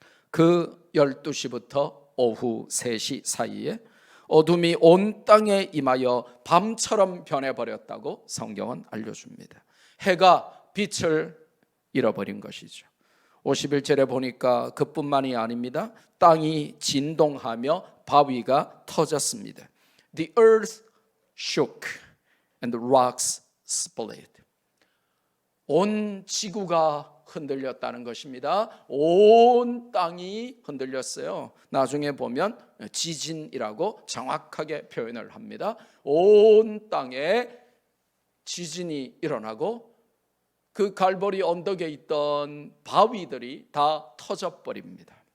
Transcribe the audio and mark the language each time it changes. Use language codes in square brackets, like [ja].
[ko] 그 12시부터 오후 3시 사이에 어둠이 온 땅에 임하여 밤처럼 변해버렸다고 성경은 알려줍니다. 해가 빛을 잃어버린 것이죠. 51절에 보니까 그뿐만이 아닙니다. 땅이 진동하며 바위가 터졌습니다. [en] The earth shook and the rocks split. [ko] 온 지구가 흔들렸다는 것입니다. 온 땅이 흔들렸어요. 나중에 보면 지진이라고 정확하게 표현을 합니다. 온 땅에 지진이 일어나고 그 갈보리 언덕에 있던 바위들이 다 터져버립니다.